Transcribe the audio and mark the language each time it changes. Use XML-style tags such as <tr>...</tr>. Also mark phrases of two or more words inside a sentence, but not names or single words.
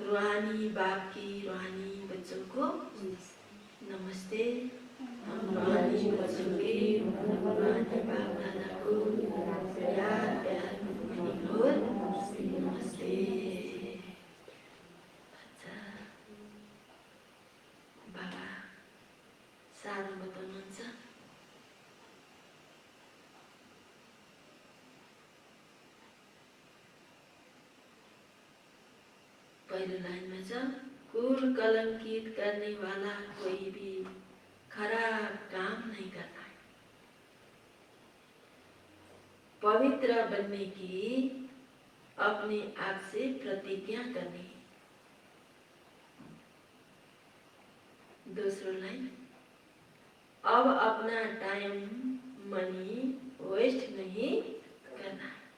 <hi>रूहानी बाप की रूहानी बच्चों को नमस्ते। रूहानी बच्चों के रूहानी बाप दादा को याद प्यार और नमस्ते।</hi> <ne>अच्छा, बाबा सानो बताउनुहुन्छ? पहिलो लाइनमा छ,</ne> <hi>कुल कलंकित करने वाला कोई भी खराब काम नहीं करता है। पवित्र बनने की अपने आप से प्रतिज्ञा करनी। दूसरा लाइन, अब अपना</hi> <en>time money waste</en> <hi>नहीं करना।</hi>